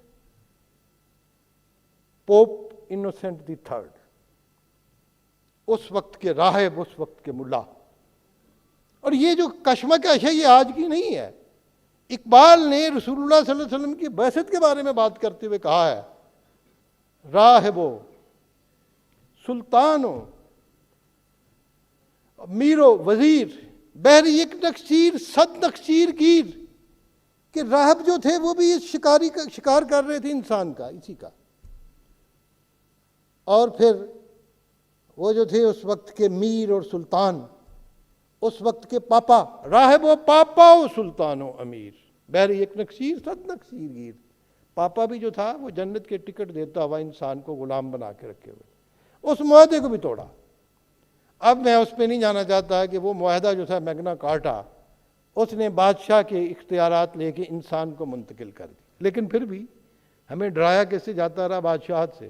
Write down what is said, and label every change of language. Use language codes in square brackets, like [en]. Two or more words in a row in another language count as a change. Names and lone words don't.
[ur] پوپ انوسنٹ دی تھرڈ، اس وقت کے راہب، اس وقت کے ملا۔ اور یہ جو کشمکش ہے یہ آج کی نہیں ہے۔ اقبال نے رسول اللہ صلی اللہ علیہ وسلم کی بعثت کے بارے میں بات کرتے ہوئے کہا ہے، [fa] راہبو، سلطانو، میرو، وزیر، بہر یک نقشیر صد نقشیر گیر، [ur] کہ راہب جو تھے وہ بھی اس شکار کر رہے تھے انسان کا، اسی کا۔ اور پھر وہ جو تھے اس وقت کے میر اور سلطان، اس وقت کے پاپا، [fa] راہب و پاپا و سلطان و امیر، بہر یک نقشیر صد نقشیر گیر۔ [ur] پاپا بھی جو تھا وہ جنت کے ٹکٹ دیتا ہوا انسان کو غلام بنا کے رکھے ہوئے، اس معاہدے کو بھی توڑا۔ اب میں اس پہ نہیں جانا چاہتا کہ وہ معاہدہ جو تھا میگنا کارٹا، اس نے بادشاہ کے اختیارات لے کے انسان کو منتقل کر دی، لیکن پھر بھی ہمیں ڈرایا کیسے جاتا رہا بادشاہت سے۔